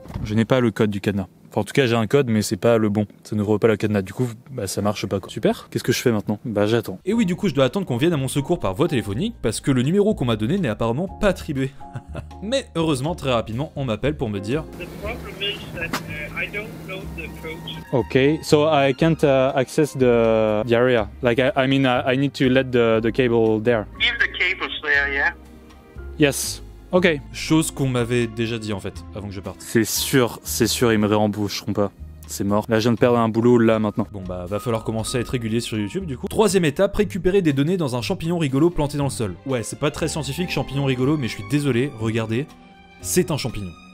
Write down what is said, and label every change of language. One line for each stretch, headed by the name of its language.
French: Je n'ai pas le code du cadenas. Enfin, en tout cas, j'ai un code, mais c'est pas le bon. Ça n'ouvre pas le cadenas. Du coup, bah, ça marche pas, quoi. Super. Qu'est-ce que je fais maintenant? Bah, j'attends. Et oui, du coup, je dois attendre qu'on vienne à mon secours par voie téléphonique, parce que le numéro qu'on m'a donné n'est apparemment pas attribué. Mais heureusement, très rapidement, on m'appelle pour me dire...
English: Okay, so I can't access the area. Like, I mean, I need to let the cable there. If the cable's there, yeah. Yes. Ok.
French: Chose qu'on m'avait déjà dit en fait, avant que je parte. C'est sûr, ils me réembaucheront pas. C'est mort. Là, je viens de perdre un boulot, là, maintenant. Bon bah, va falloir commencer à être régulier sur YouTube, du coup. Troisième étape, récupérer des données dans un champignon rigolo planté dans le sol. Ouais, c'est pas très scientifique, champignon rigolo, mais je suis désolé, regardez, c'est un champignon.